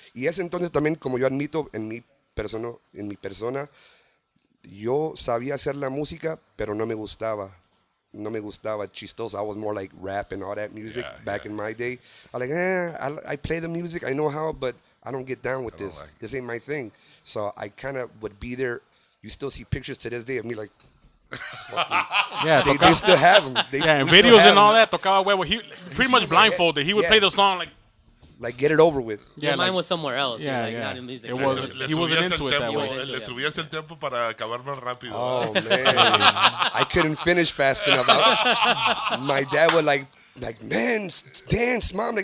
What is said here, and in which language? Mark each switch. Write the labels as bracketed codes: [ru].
[es] Y ese entonces también, como yo admito en mi persona, yo sabía hacer la música, pero no me gustaba. No me gustaba chistoso. [en] I was more like rap and all that music back in my day. I like, I play the music, I know how, but I don't get down with this. This ain't my thing. So I kind of would be there. You still see pictures to this day of me like, Yeah, they still have them. and videos and all that, [es] tocaba huevo. [en] He pretty much blindfolded. He would play the song like get it over with. Your mind was somewhere else. Yeah, like, yeah. not in music. It wasn't- he wasn't into it that way. [es] Le subías el tiempo para acabar más rápido. [en] Oh man, I couldn't finish fast enough. My dad would like, man, dance, mom.